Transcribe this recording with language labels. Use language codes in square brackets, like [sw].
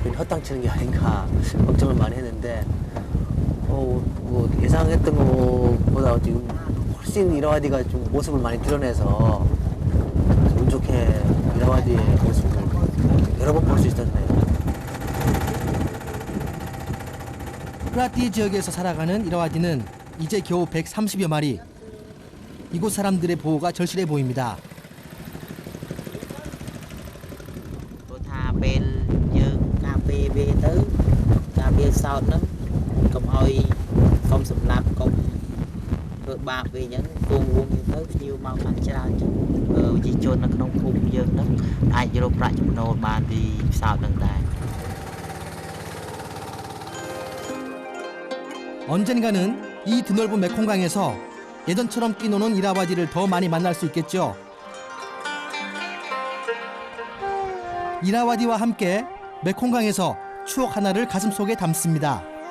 [ko] 괜히 헛땅치는 게 아닌가 걱정을 많이 했는데 뭐 예상했던 것보다 지금 훨씬 이라와디가 좀 모습을 많이 드러내서 운 좋게 이라와디의 모습을 여러 번 볼 수 있었네요. 프라티 지역에서 살아가는 이라와디는 이제 겨우 130여 마리. 이곳 사람들의 보호가 절실해 보입니다. [vi] Tôi tha bên [km] យើងការពារវាទៅការពារសោតហ្នឹងកុំឲ្យកុំសម្លាប់កុំធ្វើបាបវាអញ្ចឹងគង់វងយើងទៅភ្ញៀវមកខាងច្រើនអញ្ចឹងប្រជាជននៅក្នុងភូមិយើងហ្នឹងអាចរកប្រាក់ចំណូលបានពីសោតហ្នឹងដែរ [ko] 언젠가는 이 드넓은 메콩강에서 예전처럼 뛰노는 이라와디를 더 많이 만날 수 있겠죠. 이라와디와 함께 메콩강에서 추억 하나를 가슴속에 담습니다.